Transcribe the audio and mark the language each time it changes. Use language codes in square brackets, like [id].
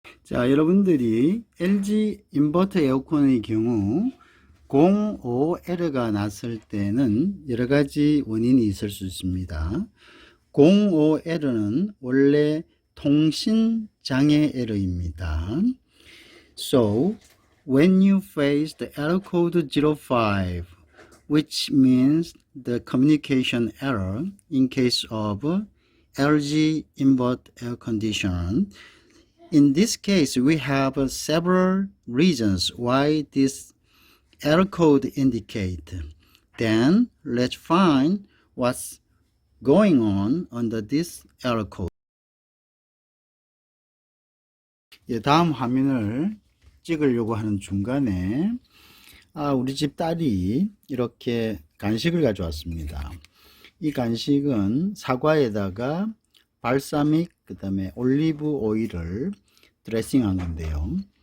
[ko] 자, 여러분들이 LG 인버터 에어컨의 경우 05 에러가 났을 때는 여러 가지 원인이 있을 수 있습니다. 05 에러는 원래 통신 장애 에러입니다. [en] So, when you face the error code 05, which means the communication error in case of LG invert air conditioner, in this case, we have several reasons why this error code indicate. Then let's find what's going on under this error code. [ko] 다음 화면을 찍으려고 하는 중간에 우리 집 딸이 이렇게 간식을 가져왔습니다. 이 간식은 사과에다가 발사믹 그 다음에 올리브 오일을 드레싱한 건데요.